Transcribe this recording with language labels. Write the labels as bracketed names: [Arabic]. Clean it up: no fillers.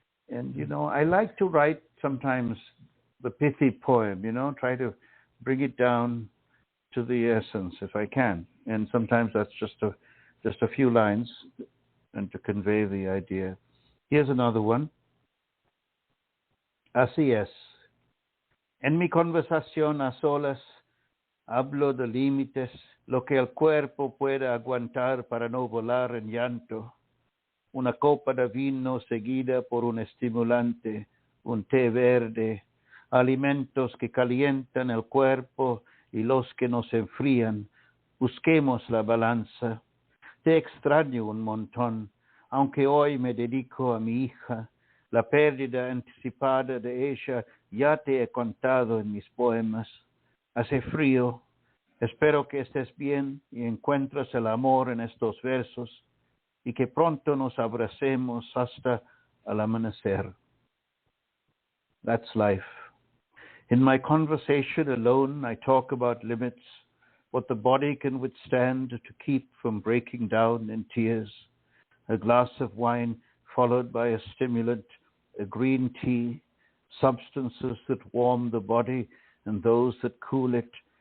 [English] And, I like to write sometimes the pithy poem, try to bring it down to the essence if I can. And sometimes that's just a few lines and to convey the idea. Here's another one. [Spanish] Así es. En mi conversación a solas, hablo de límites, lo que el cuerpo puede aguantar para no volar en llanto. Una copa de vino seguida por un estimulante, un té verde, alimentos que calientan el cuerpo y los que nos enfrían. Busquemos la balanza. Te extraño un montón, aunque hoy me dedico a mi hija. La pérdida anticipada de ella ya te he contado en mis poemas. Hace frío. Espero que estés bien y encuentres el amor en estos versos y que pronto nos abracemos hasta el amanecer. [English] That's life. In my conversation alone, I talk about limits, what the body can withstand to keep from breaking down in tears. A glass of wine followed by a stimulant, a green tea, substances that warm the body and those that cool it.